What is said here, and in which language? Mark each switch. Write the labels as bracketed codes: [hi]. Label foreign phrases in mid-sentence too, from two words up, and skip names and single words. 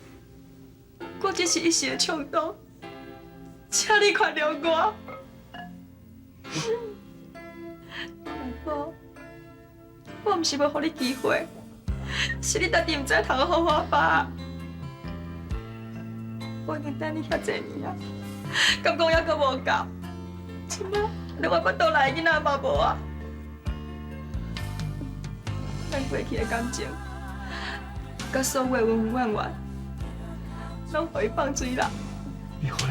[nan] 我只是一时的冲动，请你原谅我。大哥，我毋是要给你机会，是你家己毋知通好好吧？我已经等你遐侪年啊，敢讲还阁无够？即摆连我巴肚内的囡仔嘛无啊！咱过去的感情，甲所有的恩恩怨怨，拢互伊放水啦！美惠，